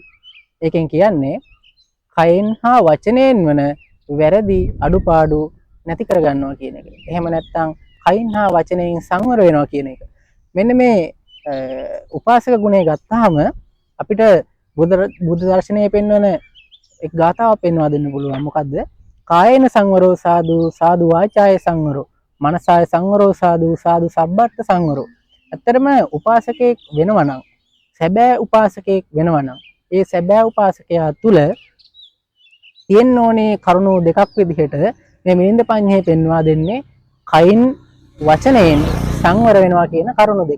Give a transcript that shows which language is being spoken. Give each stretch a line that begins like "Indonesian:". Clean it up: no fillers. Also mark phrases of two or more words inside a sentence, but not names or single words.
Sinhala: ඒකෙන් කියන්නේ කයෙන් හා වචනයෙන් වන වැරදි අඩුපාඩු නැති කරගන්නවා කියන එක. එහෙම නැත්නම් කයින් හා වචනයෙන් සංවර වෙනවා කියන එක. මෙන්න මේ උපාසක ගුණය ගත්තාම අපිට බුද්ධ දර්ශනයේ පෙන්වන එක් ගාථාවක් පෙන්වා දෙන්න පුළුවන්. මොකද්ද?
Pali: කායේන සංවරෝ සාදු සාදු වාචාය සංවරෝ මනසාය සංවරෝ සාදු සාදු සබ්බත් සංවරෝ.
Sinhala: ඇත්තටම උපාසකෙක් වෙනවා නම් සැබෑ උපාසකෙක් වෙනවා නම් ඒ සැබෑ උපාසකයා තුල තියෙන්න ඕනේ කරුණු දෙකක් විදිහට මේ මිලින්ද පඤ්ඤේ පෙන්වා දෙන්නේ කයින් වචනයෙන් සංවර වෙනවා කියන කරුණු දෙක.